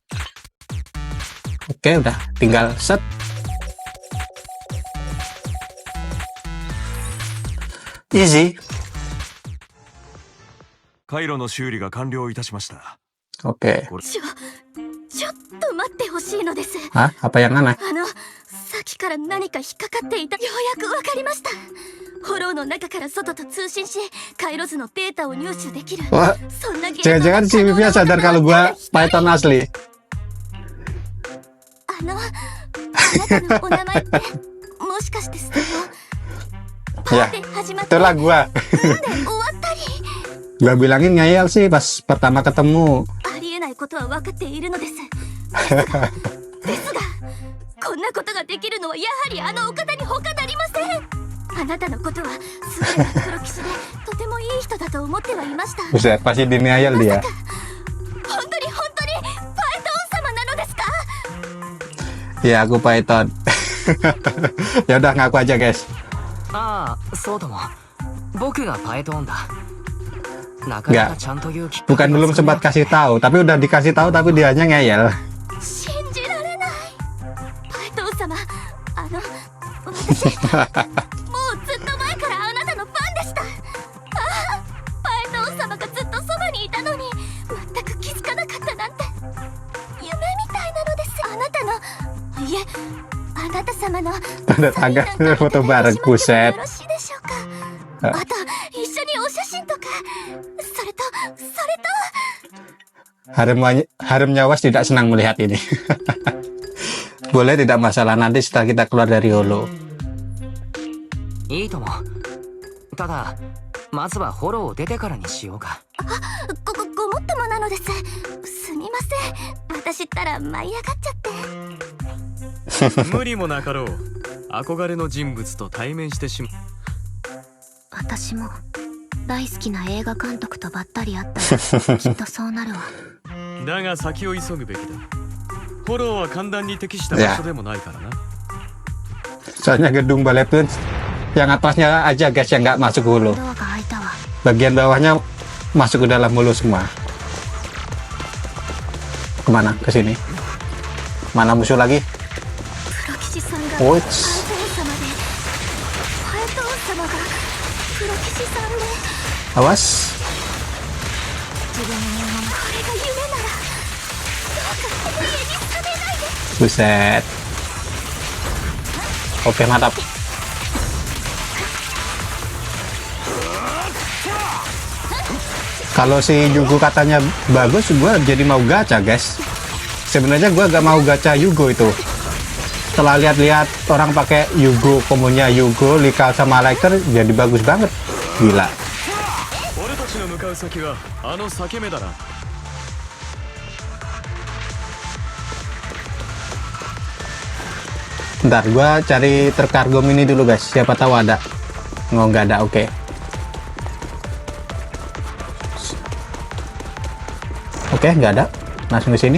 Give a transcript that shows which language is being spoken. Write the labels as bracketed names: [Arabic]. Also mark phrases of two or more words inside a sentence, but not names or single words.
[Indonesian] Oke, udah tinggal set. Easy. [Japanese] 回路の修理が完了いたしました。 [Indonesian] Oke. [Japanese] ちょっと待ってほしいのです。 [Indonesian] Hah? Apa yang aneh? [Japanese] さっきから何か引っかかっていた。ようやくわかりました。ホローの中から外と通信し、回路図のデータを入手できる。 [Indonesian] Wah, [Japanese] そんなゲーム [Indonesian] jangan-jangan si Vivian sadar kalau gua Python asli. [Japanese] あなたのお名前ってもしかしてステロパ [Indonesian] Ya, [Japanese] ーで始まって [Indonesian] itulah gua. [Japanese] で終わったり [Indonesian] Gua bilangin ngeyel sih pas pertama ketemu. [Japanese] ありえないことは分かっているのです。ですがこんなことができるのはやはりあのお方に他なりません。あなたのことは優れたプロ棋士でとてもいい人だと思ってはいました。 [Indonesian] Buset, pasti denial dia. [Japanese] 本当にパイトン様なのですか？ [Indonesian] Ya, aku Python. Ya udah ngaku aja, guys. [Japanese] ああ、そうとも。僕がパイトーンだ。なかなかちゃんと言うきっかけ [Indonesian] Bukan belum sempat kasih tahu, tapi udah dikasih tahu tapi dianya ngeyel. [Japanese] 信じられない。パイトン様、私もうずっと前からあなたのファンでした。ああ、パイトン様がずっとそばにいたのに全く気づかなかったなんて夢みたいなのです。あなたの、いえ、あなた様の [Indonesian] Tanda tangan foto bareng, [Japanese] よ [Indonesian] buset. [Japanese] ろしいでしょうか。あと一緒にお写真とか、それと [Indonesian] Haremnya Was tidak senang melihat ini. Boleh, tidak masalah, nanti setelah kita keluar dari Holo. [Japanese] いいとも。ただ、まずはフォローを出てからにしようか。ごもっともなのです。すみません。私ったら舞い上がっちゃって。無理もなかろう。憧れの人物と対面してしまう。私も大好きな映画監督とばったり会ったらきっとそうなるわ。だが先を急ぐべきだ。フォローは簡単に適した場所でもないからな。 [Indonesian] Soalnya gedung balai pun yang atasnya aja guys yang nggak masuk Holo. [Japanese] ドアが開いたわ。 [Indonesian] Bagian bawahnya masuk ke dalam Holo semua. Kemana? Ke sini. Mana musuh lagi? [Japanese] プロ棋士さんがおいパイトン様で、パイトン様がプロ棋士さんで、 [Indonesian] Awas. [Japanese] 自分のこれが夢ならどうかこの家に住めないで。 [Indonesian] Buset. Oke, mantap. Kalau si Yugo katanya bagus, gue jadi mau gacha, guys. Sebenarnya gue gak mau gacha Yugo itu. Setelah lihat-lihat orang pakai Yugo, komunya Yugo, Likal sama Lecter, jadi bagus banget. Gila. [Japanese] 俺たちの向かう先はあの裂け目だな。 [Indonesian] Bentar, gue cari terkargo mini dulu, guys. Siapa tahu ada. Oh, nggak ada, oke. Oke, nggak ada. Langsung ke sini.